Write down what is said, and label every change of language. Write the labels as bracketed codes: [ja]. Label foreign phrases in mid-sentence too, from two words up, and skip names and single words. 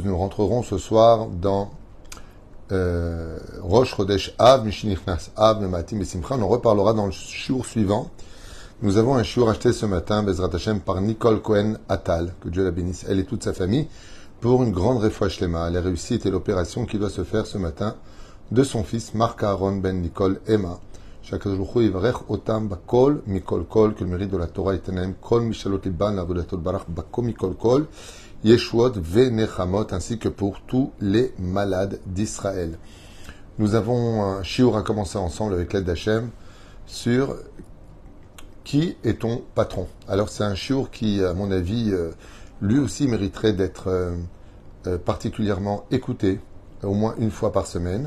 [fr] Nous rentrerons ce soir dans Rosh Chodesh Av, [he] משנכנס אב ממעטין בשמחה. [fr] On en reparlera dans le shiur suivant. Nous avons un shiur acheté ce matin, [he] בעזרת השם, [fr] par Nicole Cohen Attal, que Dieu la bénisse, elle et toute sa famille, pour une grande [he] רפואה שלמה. [fr] La réussite et l'opération qui doit se faire ce matin de son fils Marc Aaron ben Nicole Emma. [he] שהקדוש יברך אותם בכל מכל כל, [fr] que le mérite de la Torah [he] ייתן להם כל משאלות ליבן לעבודתו יתברך בכל מכל כל, ישועות ונכמות, [fr] ainsi que pour tous les malades d'Israël. Nous avons un shiur à commencer ensemble avec l'aide d'Hachem sur qui est ton patron. Alors c'est un shiur qui, à mon avis, lui aussi mériterait d'être particulièrement écouté au moins une fois par semaine.